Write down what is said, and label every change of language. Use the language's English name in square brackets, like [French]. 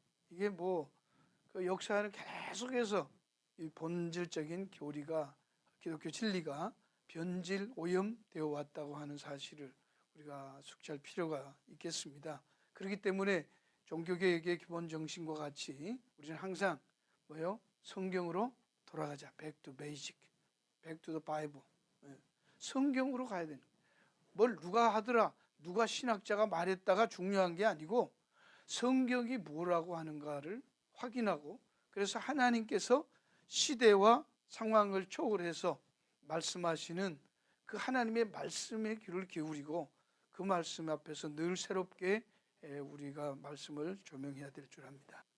[Korean] 이게 그 역사는 계속해서 이 본질적인 교리가 기독교 진리가 변질 오염되어 왔다고 하는 사실을 우리가 숙지할 필요가 있겠습니다. 그렇기 때문에 종교개혁의 기본 정신과 같이 우리는 항상 성경으로 돌아가자. [English] Back to basic, back to the Bible. [Korean] 성경으로 가야 되는 거예요. 뭘 누가 하더라, 누가 신학자가 말했다가 중요한 게 아니고 성경이 뭐라고 하는가를 확인하고, 그래서 하나님께서 시대와 상황을 초월해서 말씀하시는 그 하나님의 말씀에 귀를 기울이고 그 말씀 앞에서 늘 새롭게 우리가 말씀을 조명해야 될 줄 압니다.